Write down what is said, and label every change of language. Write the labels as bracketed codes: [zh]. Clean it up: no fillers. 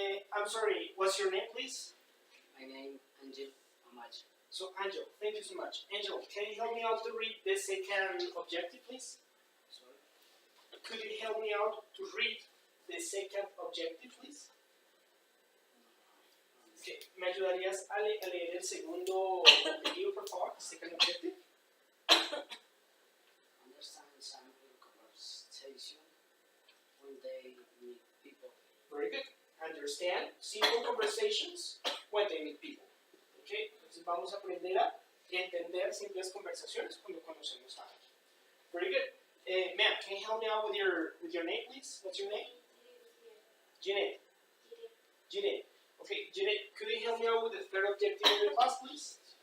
[en] I'm sorry, what's your name, please? My name Angel Amach. So, Angel, thank you so much. Angel, can you help me out to read the second objective, please? Sorry. Could you help me out to read the second objective, please? Okay. [es] ¿Me ayudarías a leer el segundo objetivo, por favor? [en] Second objective. Understand simple conversation when they meet people. Very good. Understand simple conversations when they meet people. Okay. [es] Entonces vamos a aprender a entender simples conversaciones cuando conocemos a alguien. [en] Very good. Ma'am, can you help me out with your name, please? What's your name? Jeanette. Jeanette. Okay, Jeanette, could you help me out with the third objective of the class, please?